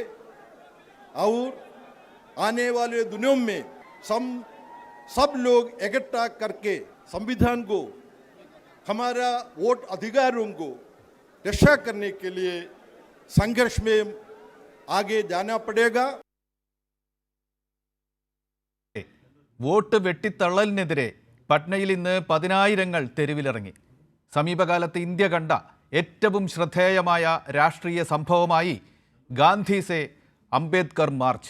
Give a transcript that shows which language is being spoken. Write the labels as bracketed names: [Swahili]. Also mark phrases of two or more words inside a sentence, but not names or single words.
[Hindi] और आने वाले दिनों में सब लोग इकट्ठा करके संविधान को, हमारा वोट अधिकारों को रक्षा करने के लिए संघर्ष में आगे जाना पड़ेगा। [Malayalam] വോട്ട് വെട്ടിത്തള്ളലിനെതിരെ പട്നയിൽ ഇന്ന് 10,000 തെരുവിലിറങ്ങി. സമീപകാലത്ത് ഇന്ത്യ കണ്ട ഏറ്റവും ശ്രദ്ധേയമായ രാഷ്ട്രീയ സംഭവമായി ഗാന്ധി സേ അംബേദ്കർ മാർച്ച്.